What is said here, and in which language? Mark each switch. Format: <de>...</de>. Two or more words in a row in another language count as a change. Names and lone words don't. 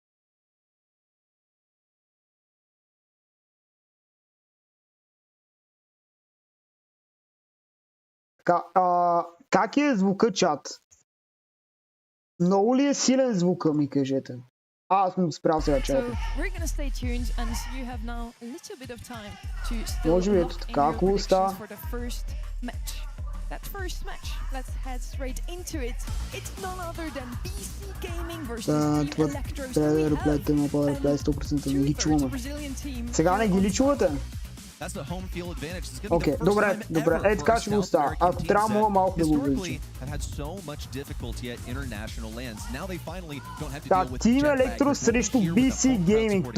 <bg>Така, как е звука, чат? Много ли е силен звука, ми кажете? Аз съм спрял сега чата. Може би ето така, ако остава.</bg> <en>That first match, let's head straight into it. It's none other than BC Gaming versus Team Electros.</en> <bg>Трябва да реплетите на по-реплет 100% не ги чуваме. Сега не ги ли чувате? Окей, добре. Е, така ще го оставя. Ако трябва, мога малко да го увеличим. Да, Team Electros срещу BC Gaming.</bg>